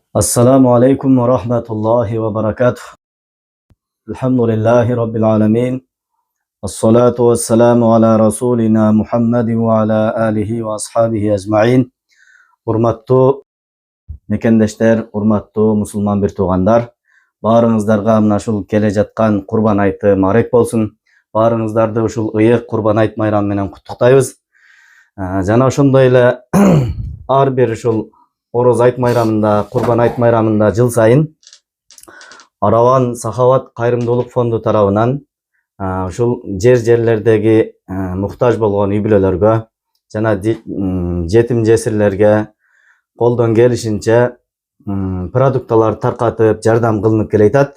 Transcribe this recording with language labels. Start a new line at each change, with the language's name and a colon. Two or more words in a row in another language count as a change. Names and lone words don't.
Arabic: السلام عليكم ورحمة الله وبركاته. الحمد لله رب العالمين. الصلاة والسلام على رسولنا محمد وعلى آله وأصحابه أجمعين.
Kyrgyz: Урматтуу мекендештер, урматтуу мусулман бир туугандар. Barыңыздарга мына ушул келе жаткан Курбан айты марек болсун. Барыңыздарды ушул ыйык Курбан айт майрамы менен куттуктайбыз. Жана ошондой эле ар бир ушул Ороз айт майрамында, Курбан айт майрамында жыл сайын Араван Сахават кайрымдуулук фонду тарабынан ушул жерлердеги муктаж болгон үй-бүлөлөргө жана жетим жесирлерге колдон келишинче продукталар таркатып, жардам кылынып келатат.